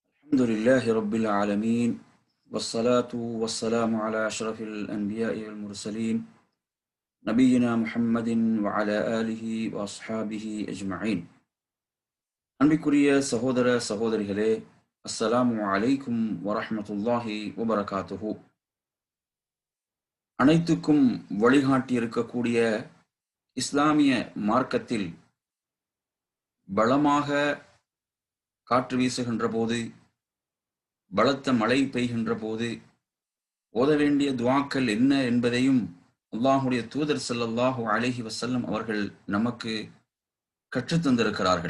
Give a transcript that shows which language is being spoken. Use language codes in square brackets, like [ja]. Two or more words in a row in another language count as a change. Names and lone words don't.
[ar] الحمد لله رب العالمين والصلاة والسلام على أشرف الأنبياء والمرسلين نبينا محمد وعلى آله وأصحابه أجمعين. [ta] அன்பிற்குரிய சகோதர சகோதரிகளே, [ar] السلام عليكم ورحمة الله وبركاته. [ta] அனைத்துக்கும் வழிகாட்டி இருக்கக்கூடிய இஸ்லாமிய மார்க்கத்தில் பலமாக காற்று வீசுகின்ற போது, பலத்த மழை பெய்கின்ற போது ஓத வேண்டிய துஆக்கள் என்ன என்பதையும் அல்லாஹுடைய தூதர் [ar] صلى الله عليه وسلم [ta] அவர்கள் நமக்கு கற்றுத்தந்திருக்கிறார்கள்.